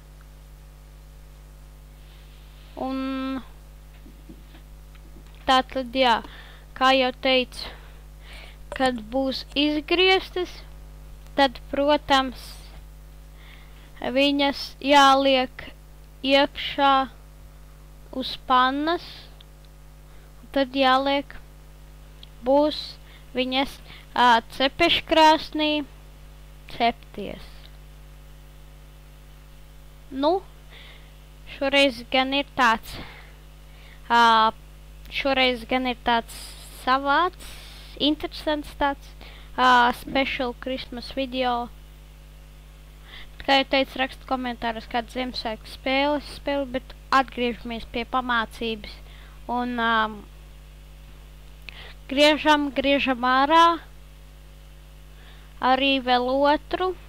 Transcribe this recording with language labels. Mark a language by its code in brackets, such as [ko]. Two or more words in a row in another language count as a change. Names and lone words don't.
[lv] Un tātad, kā jau teicu, kad būs izgrieztas, tad, protams, viņas jāliek iekšā uz pannas, tad būs viņas cepeškrāsnī cepties. Šoreiz gan ir tāds savāds, interesants tāds [en] special Christmas video. [lv] Kā jau teicu, rakstu komentāros kādu Ziemassvētku spēli, bet atgriežamies pie pamācības. Un griežam ārā arī vēl otru.